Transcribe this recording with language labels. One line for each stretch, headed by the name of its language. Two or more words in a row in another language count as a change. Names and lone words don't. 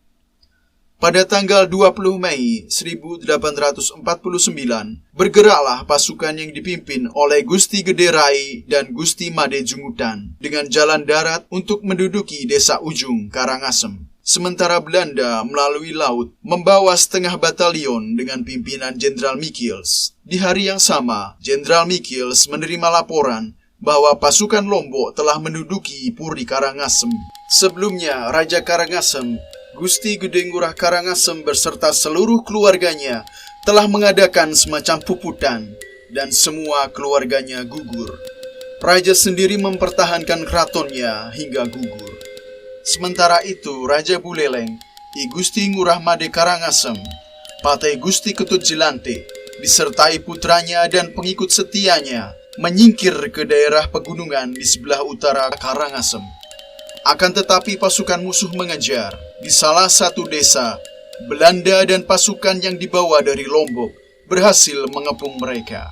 Indonesian: Pada tanggal 20 Mei 1849, bergeraklah pasukan yang dipimpin oleh Gusti Gede Rai dan Gusti Made Jungudan dengan jalan darat untuk menduduki desa ujung Karangasem. Sementara Belanda melalui laut membawa setengah batalion dengan pimpinan Jenderal Michiels. Di hari yang sama, Jenderal Michiels menerima laporan bahwa pasukan Lombok telah menduduki Puri Karangasem. Sebelumnya, Raja Karangasem, Gusti Gede Ngurah Karangasem beserta seluruh keluarganya telah mengadakan semacam puputan dan semua keluarganya gugur. Raja sendiri mempertahankan keratonnya hingga gugur. Sementara itu, Raja Buleleng, I Gusti Ngurah Made Karangasem, Patai Gusti Ketut Jelantik, disertai putranya dan pengikut setianya, menyingkir ke daerah pegunungan di sebelah utara Karangasem. Akan tetapi pasukan musuh mengejar. Di salah satu desa, Belanda dan pasukan yang dibawa dari Lombok berhasil mengepung mereka.